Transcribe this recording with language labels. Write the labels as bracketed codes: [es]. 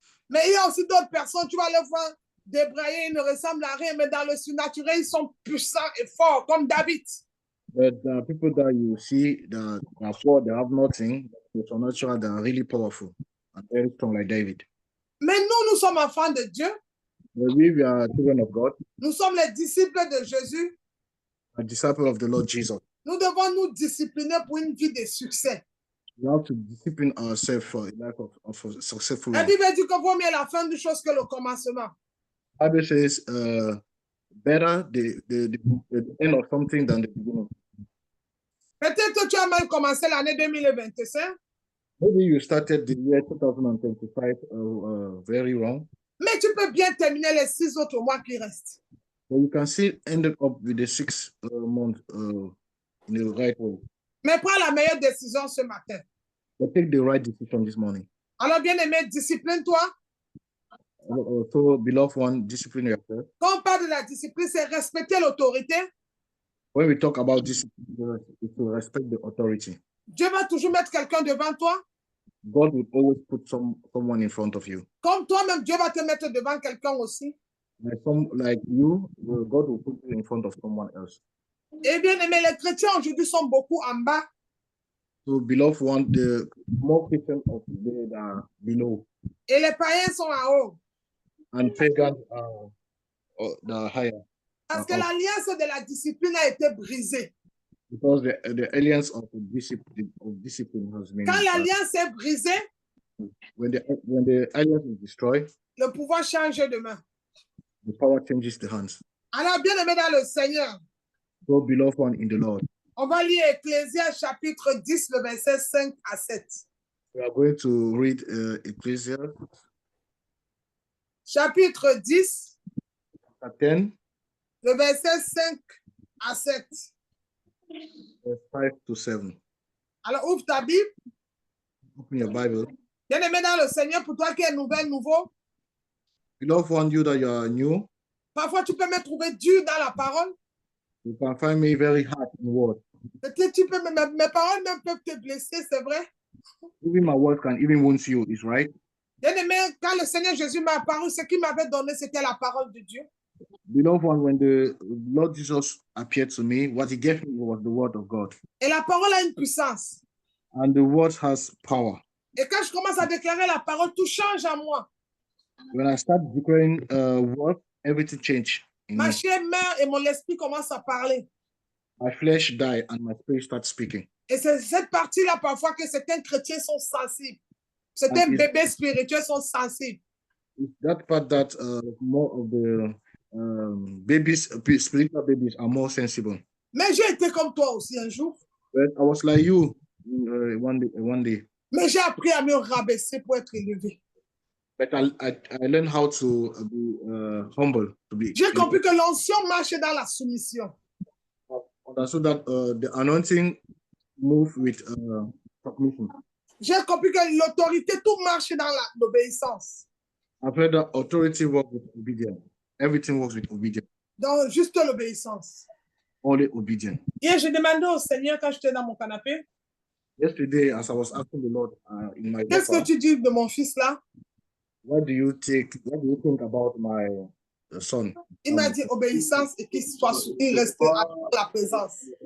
[fr] Mais il y a aussi d'autres personnes, tu vas les voir débrailler, ils ne ressemblent à rien, mais dans le surnaturel, ils sont puissants et forts, comme David. [en] But there are people that you see that are poor, they have nothing, but supernatural, they are really powerful and very strong, like David. [fr] Mais nous sommes enfants de Dieu. [en] But we are children of God. [fr] Nous sommes les disciples de Jésus. [en] A disciple of the Lord Jesus. [fr] Nous devons nous discipliner pour une vie de succès. [en] We have to discipline ourselves for a life of successful life. [fr] La Bible dit que vaut mieux la fin du chose que le commencement. [en] The Bible says, better the end of something than the beginning. [fr] Peut-être que tu as mal commencé l'année 2025. [en] Maybe you started the year 2025 very wrong, [fr] Mais tu peux bien terminer les 6 autres mois qui restent. [en] but you can still end up with the 6 month in the right way. [fr] Mais prends la meilleure décision ce matin. [en] But take the right decision this morning. [fr] Alors, bien-aimé, discipline-toi. [en] So, beloved one, discipline yourself. [fr] Quand on parle de la discipline, c'est respecter l'autorité. [en] When we talk about discipline, it's to respect the authority. [fr] Dieu va toujours mettre quelqu'un devant toi. [en] God will always put someone in front of you. [fr] Comme toi-même, Dieu va te mettre devant quelqu'un aussi. [en] Like you, God will put you in front of someone else. [fr] Et bien aimé, les chrétiens aujourd'hui sont beaucoup en bas. [en] So, beloved one, the more Christians of today are below. [fr] Et les païens sont en haut. [en] And pagans are higher. [fr] Parce que l'alliance de la discipline a été brisée. [en] Because the alliance of discipline has been. [fr] Quand l'alliance est brisée, [en] when the alliance is destroyed, [fr] le pouvoir change de main. [en] the power changes the hands. [fr] Alors, bien aimé dans le Seigneur, [en] So, beloved one in the Lord, [fr] on va lire Ecclésias chapitre 10, le verset 5 à 7. [en] we are going to read Ecclesiastes [fr] Chapitre 10, [en] 10, [fr] le verset 5 à 7. [en] verse 5 to 7. [fr] Alors, ouvre ta Bible. [en] Open your Bible. [fr] Bien aimé dans le Seigneur, pour toi qui es nouveau, [en] Beloved one, you that you are new, [fr] parfois tu peux me trouver dur dans la parole. [en] you can find me very hard in word. [fr] Peut-être tu peux, mes paroles même peuvent te blesser, c'est vrai. [en] Even my word can even wound you, is right? [fr] Bien aimé, quand le Seigneur Jésus m'a apparu, ce qu'il m'avait donné, c'était la parole de Dieu. [en] Beloved one, when the Lord Jesus appeared to me, what he gave me was the word of God. [fr] Et la parole a une puissance. [en] And the word has power. [fr] Et quand je commence à déclarer la parole, tout change en moi. [en] When I start declaring word, everything changes. [fr] Ma chair meurt et mon esprit commence à parler. [en] My flesh die and my spirit starts speaking. [fr] Et c'est cette partie-là parfois que certains chrétiens sont sensibles. Certains bébés spirituels sont sensibles. [en] It's that part that more of the babies, spiritual babies, are more sensible. [fr] Mais j'ai été comme toi aussi un jour. [en] But I was like you one day. [fr] Mais j'ai appris à me rabaisser pour être élevé. [en] But I learned how to be humble. [fr] J'ai compris que l'onction marche dans la soumission. [en] So that the anointing move with submission. [fr] J'ai compris que l'autorité, tout marche dans l'obéissance. [en] I've heard that authority works with obedience. Everything works with obedience. [fr] Dans juste l'obéissance. [en] Only obedience. [fr] Hier, j'ai demandé au Seigneur quand j'étais dans mon canapé. [en] Yesterday, as I was asking the Lord in my [fr] Qu'est-ce que tu dis de mon fils là? [en] What do you think about my son? [fr] Il m'a dit obéissance et qu'il reste à la présence.